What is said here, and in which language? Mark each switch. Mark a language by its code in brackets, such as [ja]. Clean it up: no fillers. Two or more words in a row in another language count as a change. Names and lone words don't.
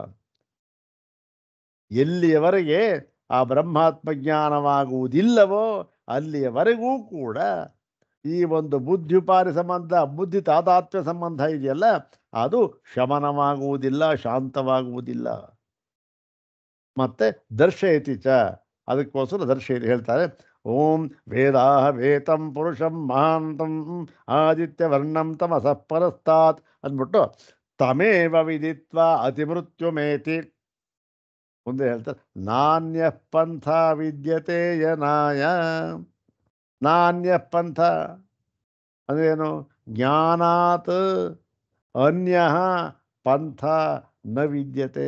[kn] ಎಲ್ಲಿಯವರೆಗೆ ಆ ಬ್ರಹ್ಮಾತ್ಮ ಜ್ಞಾನವಾಗುವುದಿಲ್ಲವೋ ಅಲ್ಲಿಯವರೆಗೂ ಕೂಡ ಈ ಒಂದು ಬುದ್ಧ್ಯುಪಾದಿ ಸಂಬಂಧ, ಬುದ್ಧಿ ತಾದಾತ್ಮ್ಯ ಸಂಬಂಧ ಇದೆಯಲ್ಲ, ಅದು ಶಮನವಾಗುವುದಿಲ್ಲ, ಶಾಂತವಾಗುವುದಿಲ್ಲ. ಮತ್ತೆ [sa] ದರ್ಶಯತಿ ಚ, [kn] ಅದಕ್ಕೋಸ್ಕರ ದರ್ಶಯತಿ ಹೇಳ್ತಾರೆ. [sa] ಓಂ ವೇದಾಹ ವೇತಂ ಪುರುಷಂ ಮಹಾಂತಂ ಆದಿತ್ಯವರ್ಣಂ ತಮಸಃ ಪರಸ್ತಾತ್ ಅಂದ್ಬಿಟ್ಟು ತಮೇವ ವಿದಿತ್ವ ಅತಿಮೃತ್ಯುಮೇತಿ [kn] ಮುಂದೆ ಹೇಳ್ತಾರೆ. [sa] ನಾಣ್ಯ ಪಂಥ ವಿದ್ಯತೆ ಯನಾಯ. ನಾಣ್ಯ ಪಂಥ [kn] ಅಂದ್ರೇನು? [sa] ಜ್ಞಾನಾತ್ ಅನ್ಯ ಪಂಥ ನ ವಿದ್ಯತೆ.